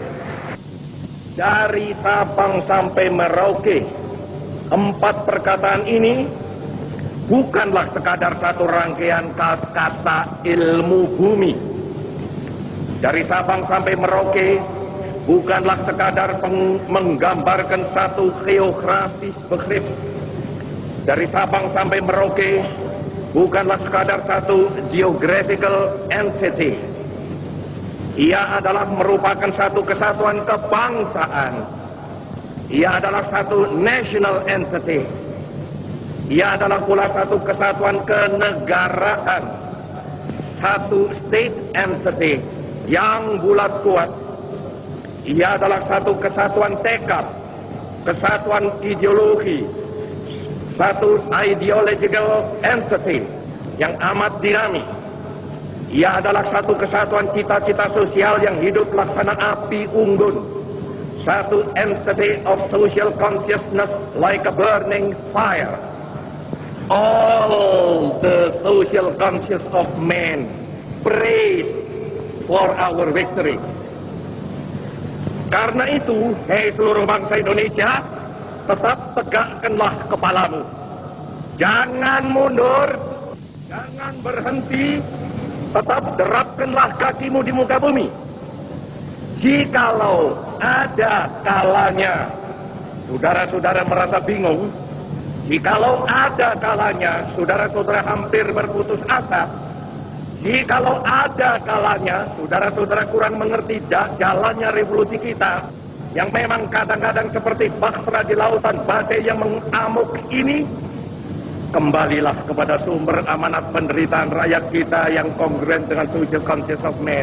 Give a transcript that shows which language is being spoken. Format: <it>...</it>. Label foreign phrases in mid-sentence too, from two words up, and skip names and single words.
<id>Dari Sabang sampai Merauke, 4 perkataan ini bukanlah sekadar satu rangkaian kata ilmu bumi. Dari Sabang sampai Merauke bukanlah sekadar menggambarkan satu geografis begrip. Dari Sabang sampai Merauke bukanlah sekadar satu</id> <en>geographical entity.</en> <id>Ia adalah merupakan satu kesatuan kebangsaan. Ia adalah satu</id> <en>national entity.</en> <id>Ia adalah pula satu kesatuan kenegaraan. Satu</id> <en>state entity</en> <id>yang bulat kuat. Ia adalah satu kesatuan tekad, kesatuan ideologi, satu</id> <en>ideological entity</en> <id>yang amat dinamis. Ia adalah satu kesatuan cita-cita sosial yang hidup laksana api unggun.</id> <en>Satu entity of social consciousness like a burning fire. All the social conscious of man praise for our victory.</en> <id>Karena itu, hei seluruh bangsa Indonesia, tetap tegakkanlah kepalamu. Jangan mundur, jangan berhenti, tetap derapkanlah kakimu di muka bumi. Jikalau ada kalanya saudara-saudara merasa bingung, jikalau ada kalanya saudara-saudara hampir berputus asa, jikalau ada kalanya saudara-saudara kurang mengerti jalannya revolusi kita, yang memang kadang-kadang seperti bahtera di lautan badai yang mengamuk ini, kembalilah kepada sumber amanat penderitaan rakyat kita yang kongruen dengan</id> <en>social conscious of man.</en>